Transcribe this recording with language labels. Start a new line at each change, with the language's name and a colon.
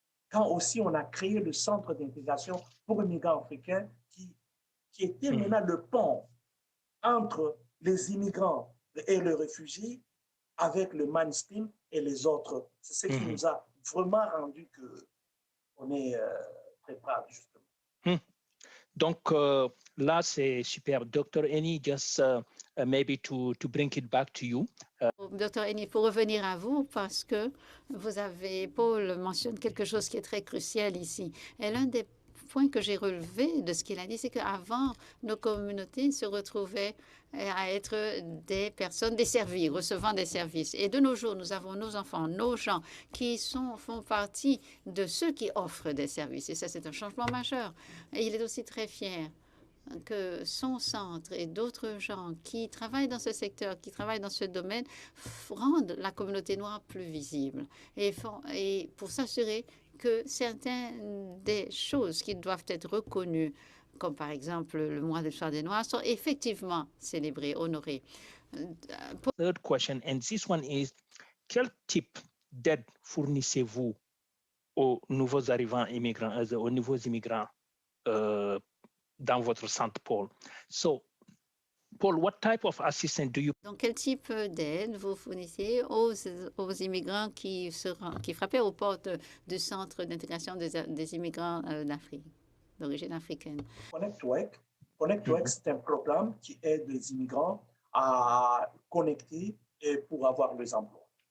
French: Quand aussi on a créé le centre d'intégration pour les migrants africains qui était maintenant le pont entre les immigrants et les réfugiés avec le mainstream et les autres. C'est ce qui nous a vraiment rendu qu'on est très proud, justement. Donc là, c'est super. Dr.
English: Eni, just maybe to bring it back to you.
French: Dr. Eni, pour revenir à vous, parce que Paul mentionne quelque chose qui est très crucial ici. Et l'un des points que j'ai relevé de ce qu'il a dit, c'est qu'avant, nos communautés se retrouvaient à être des personnes desservies, recevant des services. Et de nos jours, nous avons nos enfants, nos gens qui font partie de ceux qui offrent des services. Et ça, c'est un changement majeur. Et il est aussi très fier que son centre et d'autres gens qui travaillent dans ce secteur, qui travaillent dans ce domaine, rendent la communauté noire plus visible et pour s'assurer que certaines des choses qui doivent être reconnues, comme par exemple le mois de l'histoire des Noirs, sont effectivement célébrées, honorées.
English: Third question, and this one is,
French: quel type d'aide fournissez-vous aux nouveaux arrivants immigrants, aux nouveaux immigrants dans votre centre, Paul?
English: So, Paul, what type of assistance do you...
French: Donc, quel type d'aide vous fournissez aux immigrants qui frappaient aux portes du centre d'intégration des immigrants d'Afrique, d'origine africaine? Connect2X, c'est un programme qui aide les immigrants à connecter et pour avoir les emplois.